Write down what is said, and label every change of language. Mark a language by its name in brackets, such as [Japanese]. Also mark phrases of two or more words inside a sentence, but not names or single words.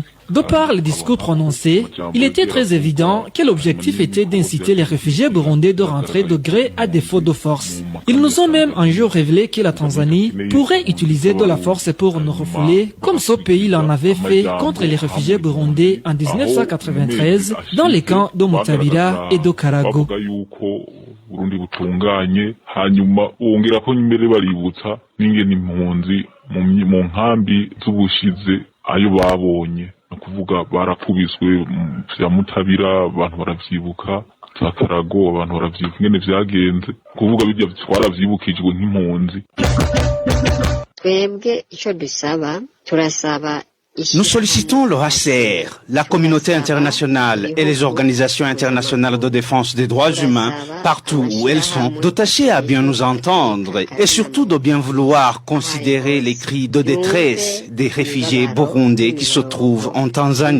[French] De par les discours prononcés, il était très évident que l'objectif était d'inciter les réfugiés burundais de rentrer de gré à défaut de force. Ils nous ont même un jour révélé que la Tanzanie pourrait utiliser de la force pour nous refouler, comme ce pays l'en avait fait contre les réfugiés burundais en 1993 dans les camps de Mutabira et de Karago. [Rundi] Burundi butunganye hanyuma wongera ko nyimere baributsa n'ingene impunzi mu nkambi z'ubushize ayo babonye kuvuga barakubiswe ya Mutabira abantu baravyibuka za Karago abantu baravyibuka ingene vyagenze kuvuga bijya twaravyibukijwe nk'impunzi. Twebwe ico dusaba turasaba [French] Nous sollicitons le HCR, la communauté internationale et les organisations internationales de défense des droits humains, partout où elles sont, de tâcher à bien nous entendre et surtout de bien vouloir considérer les cris de détresse des réfugiés burundais qui se trouvent en Tanzanie.